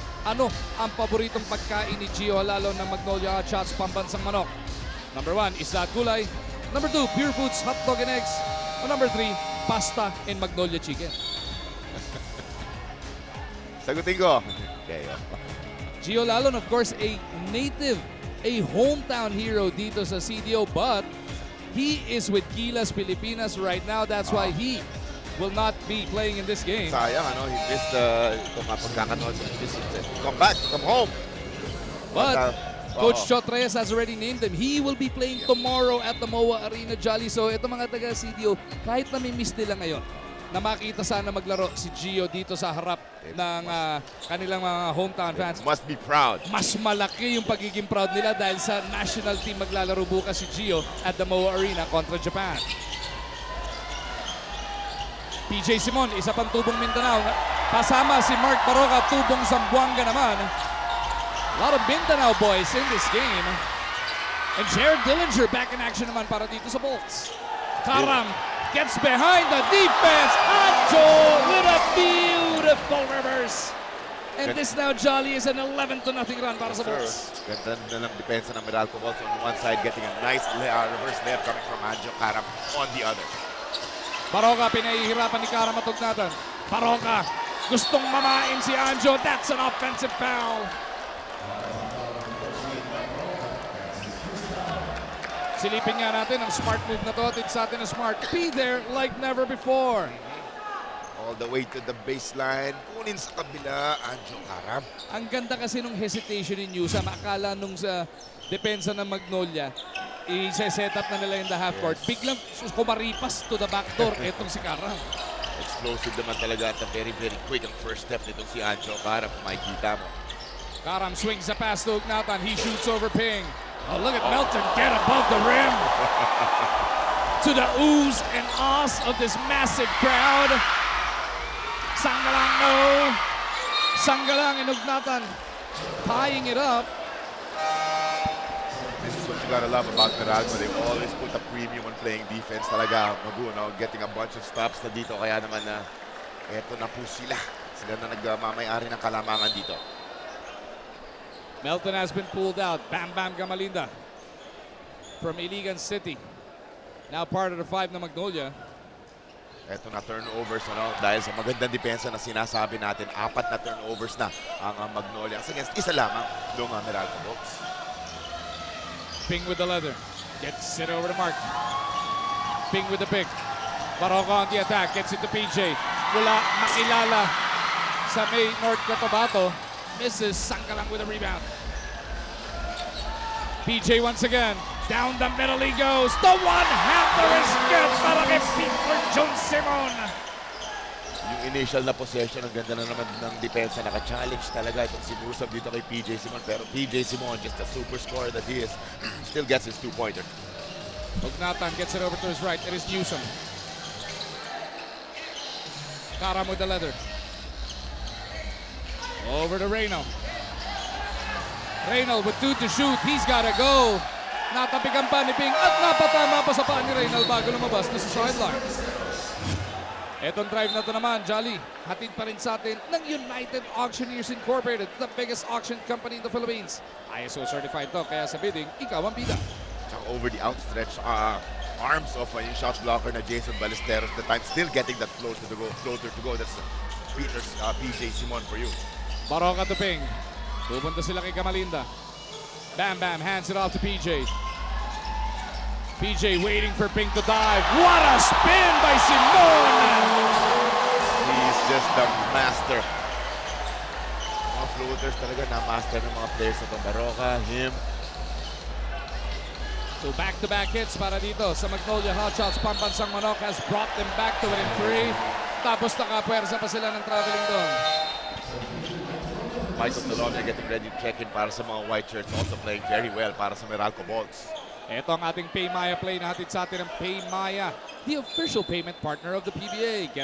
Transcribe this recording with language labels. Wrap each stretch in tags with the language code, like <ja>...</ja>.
<tl>Ano ang paboritong pagkain ni Gio lalo ng Magnolia Hot Shots Pambansang Manok? Number 1, isda at gulay.</tl> <en>Number 2, Pure Foods, hot dog and eggs. Or number 3, pasta and Magnolia chicken.</en> <tl>Sagutin ko. Okay.</tl> <en>Gio Lalon, of course, a native, a hometown hero</en> <tl>dito sa CDO,</tl> <en>but he is with Gilas Pilipinas right now. That's why he will not be playing in this game.</en> <tl>Sayang, ano,</tl> <en>he missed ito nga pagkakanood. Come back, come home. But Coach Chot Reyes has already named him. He will be playing tomorrow at the MOA Arena Jolly.</en> <tl>So ito mga taga CDO, kahit na may miss nila ngayon, na makita sana maglaro si Gio dito sa harap ng kanilang mga hometown fans.</tl> <en>Must be proud.</en> <tl>Mas malaki yung pagiging proud nila dahil sa national team maglalaro bukas si Gio</tl> <en>at the MOA Arena</en> <tl>kontra Japan. PJ Simon, isa pang tubong Mindanao. Kasama si Mark Baroka, tubong Zamboanga naman.</tl> <en>A lot of Mindanao boys in this game. And Jared Dillinger back in action naman para dito sa Bolts. Karam gets behind the defense. Anjo with a beautiful reverse. And this now, Jolly, is an 11-0 run</en> <tl>para sa Bolts. Ganda na lang depensa ng Meralco Bulls</tl> <en>on one side, getting a nice reverse layup coming from Anjo Karam on the other.</en> <tl>Baroka, pinahihirapan ni Karam matugnatan. Baroka, gustong mamain si Anjo.</tl> <en>That's an offensive foul.</en> <tl>Silipin nga natin ang smart move na to. Atid sa atin na smart.</tl> <en>Be there like never before. All the way to the baseline.</en> <tl>Kunin sa kabila,</tl> <en>Anjo Karam.</en> <tl>Ang ganda kasi nung hesitation ni Newsom. Akala nung sa depensa ng Magnolia, i-set up na nila in the half court. Biglang kumaripas to the backdoor. Etong si Karam. Explosive naman talaga at</tl> <en>very, very quick</en> <tl>ang first step nitong si Anjo Karam. Kung makikita mo.</tl> <en>Karam swings the pass to Ugnatan. He shoots over Ping. Oh, look at Melton get above the rim. To the oohs and ahs of this massive crowd. Sanggalang, no. Sanggalang and Ugnatan tying it up. This is what you gotta love about Meralco. They always put a premium on playing defense</en> <tl>talaga. Magu, no?</tl> <en>Getting a bunch of stops</en> <tl>na dito. Kaya naman na eto na po sila. Sila na nagmamayari ng kalamangan dito.</tl> <en>Melton has been pulled out. Bam Bam Gamalinda from Iligan City. Now part of the 5 na Magnolia.</en> <tl>Eto na turnovers, ano? Dahil sa magandang depensa na sinasabi natin, 4 na turnovers na ang Magnolia. Against isa lamang doon ang Meralco Bulls.</tl> <en>Ping with the leather. Gets it over to Mark. Ping with the pick. Baroka on the attack. Gets it to PJ.</en> <tl>Mula makilala sa may North Cotabato. Misses.</tl> <en>Sanggalang with a rebound. PJ once again. Down the middle he goes. The one-hander is good para kay Peter John Simon.</en> <tl>yung initial na possession, ang ganda na naman ng depensa. Naka-challenge talaga itong si Newsom dito kay PJ Simon.</tl> <en>Pero PJ Simon, just a super scorer that he is, still gets his two-pointer. Hugnatan gets it over to his right. It is Newsom. Karam with the leather. Over to Reynolds. Reynolds with 2 to shoot. He's gotta go.</en> <tl>Natapigan pa ni Ping at napatama pa sa paa ni Reynolds bago lumabas na sa sideline. Etong drive na to naman, Jolly, hatid pa rin sa atin</tl> <en>ng United Auctioneers Incorporated, the biggest auction company in the Philippines. ISO certified</en> <tl>to, kaya sa bidding, ikaw ang bida.</tl> <en>Tsaka over the outstretched arms of yung shot blocker na Jason Ballesteros, the time still getting that floater to go. That's Peter's PJ Simon for you.</en> <tl>Baroka to Ping. Pupunta sila kay Gamalinda.</tl> <en>Bam Bam hands it off to PJ. PJ waiting for Ping to dive. What a spin by Simon! He's just the master.</en> <tl>Mga floaters talaga na master ng mga players na Baroka,</tl> <en>him. So back-to-back hits para dito sa Magnolia Hotshots. Pambansang Manok has brought them back to within 3.</en> <tl>Tapos nakapwersa pa sila ng traveling doon.</tl> <en>Michael Tolomia getting ready to check in para sa mga white shirts. Also playing very well</en> <tl>para sa Meralco Bolts. Ito ang ating Paymaya play na hatid sa atin ng Paymaya, the official payment partner of the PBA.</tl>